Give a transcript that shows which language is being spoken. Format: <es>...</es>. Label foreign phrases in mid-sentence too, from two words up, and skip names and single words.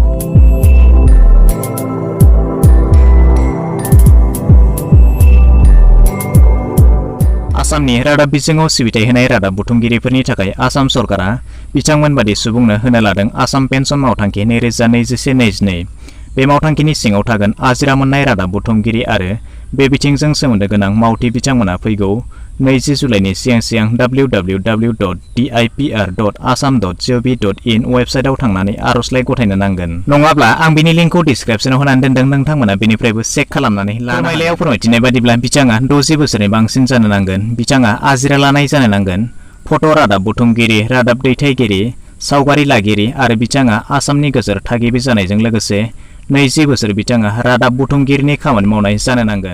<brx>आसामनि रादाब बिजोङाव सिबिथाय होनाय रादाब बुथुमगिरिफोरनि थाखाय आसाम सरकारा बिथांमोन बादि सुबुंनो होनो लादों आसाम पेन्सन मावथांखि 2021-22। बे मावथांखिनि सिङाव थागोन आजिरा मोननाय रादाब बुथुमगिरि आरो बे बिथिंजों सोमोन्दो गोनां मावथि बिथांमोना फैगौ 20 जुलाइनि सिगां www.dipr.assam.gov.in वेबसाइटआव थांनानै आर'जलाइ गथायनो नांगोन। नङाब्ला आं बिनि लिंकखौ डिसक्रिप्शनाव होनानै दोनदों, नोंथांमोना बेनिफ्रायबो चेक खालामनानै फोरमायलायाव फोरमायथिनाय बादिब्ला बिथाङा 60 बोसोरनि बांसिन जानो नांगोन। बिथाङा आजिरा लानाय जानो नांगोन। फट' रादाब बुथुमगिरि, रादाब दैथायगिरि, सावगारि लागिरि आरो बिथाङा आसामनि गोजोर थागिबि जानायजों लोगोसे 20 बोसोर बिथाङा रादाब बुथुमगिरिनि खामानि मावनाय जानो नांगोन।</brx>